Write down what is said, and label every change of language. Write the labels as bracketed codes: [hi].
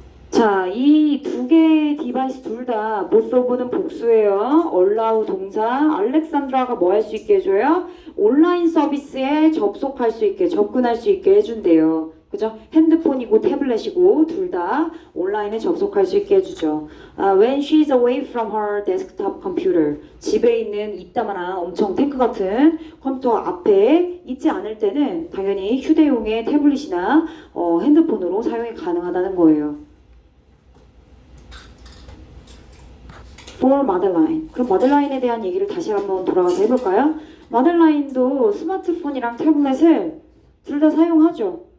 [ko] 자, 이 두 개의 디바이스 둘 다 both of는 복수예요. allow 동사. 알렉산드라가 뭐 할 수 있게 해줘요? 온라인 서비스에 접속할 수 있게, 접근할 수 있게 해준대요. 그죠? 핸드폰이고 태블릿이고 둘 다 온라인에 접속할 수 있게 해주죠. [en] When she's away from her desktop computer. [ko] 집에 있는 이따만한 엄청 탱크 같은 컴퓨터 앞에 있지 않을 때는 당연히 휴대용의 태블릿이나 핸드폰으로 사용이 가능하다는 거예요. For 마들라인. 그럼 마들라인에 대한 얘기를 다시 한번 돌아가서 해볼까요? 마들라인도 스마트폰이랑 태블릿을 둘 다 사용하죠.